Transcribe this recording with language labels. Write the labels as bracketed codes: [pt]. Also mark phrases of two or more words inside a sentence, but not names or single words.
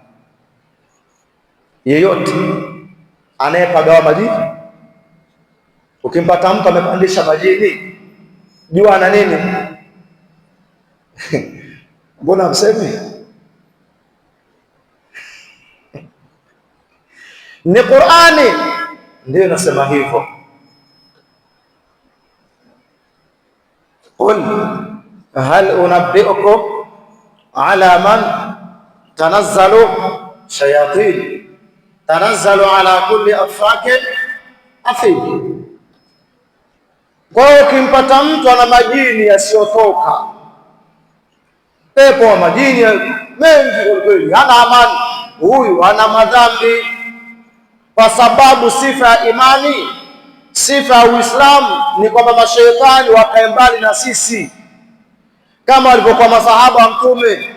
[sw] Yeyote anayepagawa majini, ukimpata mtu amepandisha majini, jua na nini? Mbona mseme? Ni Qur'ani ndio inasema hivyo. [ar] قل هل أنبئكم على من تنزل الشياطين تنزل على كل أفاك أثيم. [sw] Kwa hiyo ukimpata mtu ana majini yasiyotoka, pepo wa majini mengi kweli, hana amani, huyu ana madhambi, kwa sababu sifa ya imani, sifa ya Uislamu ni kwamba mashaitani wakae mbali na sisi, kama walivyokuwa masahaba wa Mtume.